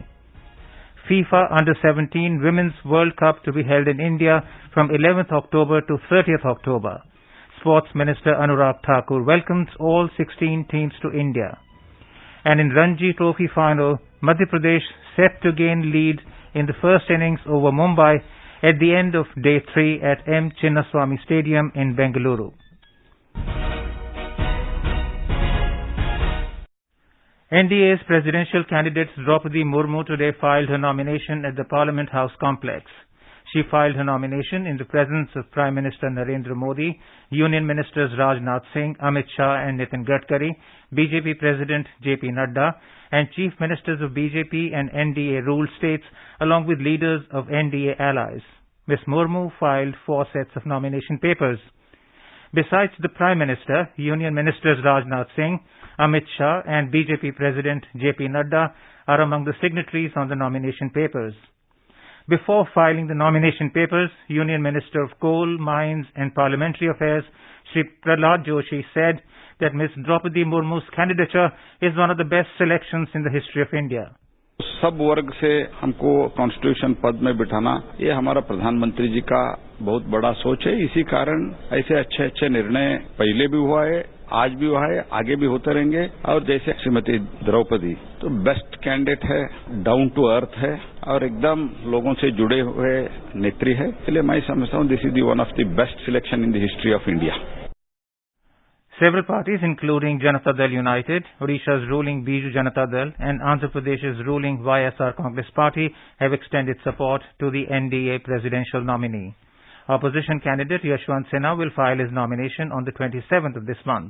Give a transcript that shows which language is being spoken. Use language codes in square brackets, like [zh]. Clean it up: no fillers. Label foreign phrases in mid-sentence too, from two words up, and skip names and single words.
[en] FIFA Under-17 Women's World Cup to be held in India from 11th October to 30th October. Sports Minister Anurag Thakur welcomes all 16 teams to India. And in Ranjit Trophy final, Madhya Pradesh set to gain lead in the first innings over Mumbai at the end of Day 3 at M. Chinnaswamy Stadium in Bengaluru. NDA's presidential candidate Draupadi Murmu today filed her nomination at the Parliament House complex. She filed her nomination in the presence of Prime Minister Narendra Modi, Union Ministers Rajnath Singh, Amit Shah and Nitin Gadkari, BJP President JP Nadda and Chief Ministers of BJP and NDA-ruled states along with leaders of NDA allies. Ms. Murmu filed 4 sets of nomination papers. Besides the Prime Minister, Union Ministers Rajnath Singh, Amit Shah and BJP President JP Nadda are among the signatories on the nomination papers. Before filing the nomination papers, Union Minister of Coal, Mines and Parliamentary Affairs, Shri Prahlad Joshi, said that Ms. Draupadi Murmu's candidature is one of the best selections in the history of India. [hi] सब वर्ग से हमको कॉन्स्टिट्यूशन पद में बिठाना ये हमारा प्रधानमंत्री जी का बहुत बड़ा सोच है। इसी कारण ऐसे अच्छे अच्छे निर्णय पहले भी हुआ है, आज भी हुआ है, आगे भी होते रहेंगे। और जैसे श्रीमती द्रौपदी तो [en] best candidate [hi] है, [en] down to earth [hi] है और एकदम लोगों से जुड़े हुए नेत्री है। इसलिए मैं समझता हूँ [en] this is the one of the best selection in the history of India. Several parties, including Janata Dal United, Odisha's ruling Biju Janata Dal, and Andhra Pradesh's ruling YSR Congress Party, have extended support to the NDA presidential nominee. Opposition candidate Yashwant Sinha will file his nomination on the 27th of this month.